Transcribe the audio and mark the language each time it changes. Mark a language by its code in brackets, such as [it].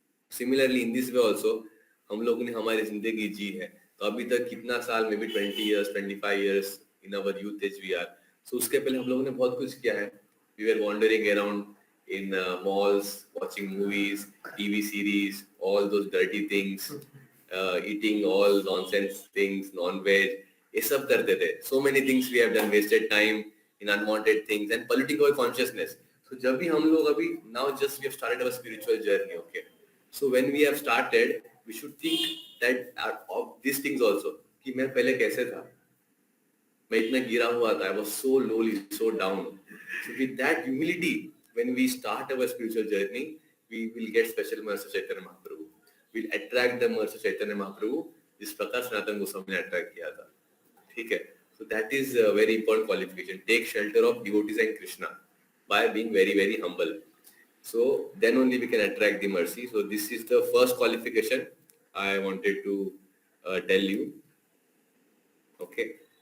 [en] Similarly in this way also [hi] हम लोगों ने हमारी जिंदगी जी है, तो अभी तक कितना साल, [en] Maybe 20 years 25 years in our youth age we are. [hi] So उसके पहले हम लोगों ने बहुत कुछ किया है. [en] We were wandering around in malls, watching movies, TV series, all those dirty things, eating all nonsense things, non-veg, [hi] ये सब करते थे. [en] So many things we have done, wasted time in unwanted things and polluting our consciousness. So [hi] जब भी हम लोग अभी [en] now just we have started our spiritual journey. Okay, so when we have started, we should think that of these things also, [hi] कि मैं पहले कैसे था, मैं इतना गिरा हुआ था, [en] I was so lowly, so down. So with that humility, when we start our spiritual journey, we will get special mercy of Chaitanya Mahaprabhu. We'll attract the mercy of Chaitanya Mahaprabhu, [hi] जिस प्रकार सनातन गोस्वामी ने attract किया था. ठीक है, [en] so that is a very important qualification. Take shelter of devotees and Krishna by being very very humble. So then only we can attract the mercy. So this is the first qualification I wanted to tell you. Okay.